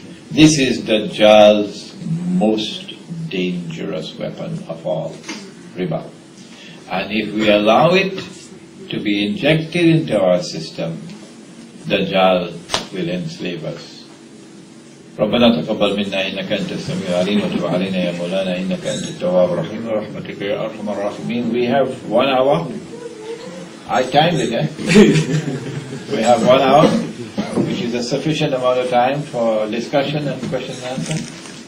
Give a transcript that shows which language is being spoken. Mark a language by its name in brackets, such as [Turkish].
[English] This is Dajjal's most dangerous weapon of all, riba. And if we allow it to be injected into our system, Dajjal will enslave us. [Arabic] ربنا تقبل منا إنك أنت السميع العليم وتب علينا يا مولانا إنك أنت التواب الرحيم برحمتك يا أرحم الراحمين. [English] We have 1 hour. I timed it, eh? We have 1 hour, which is a sufficient amount of time for discussion and question and answer.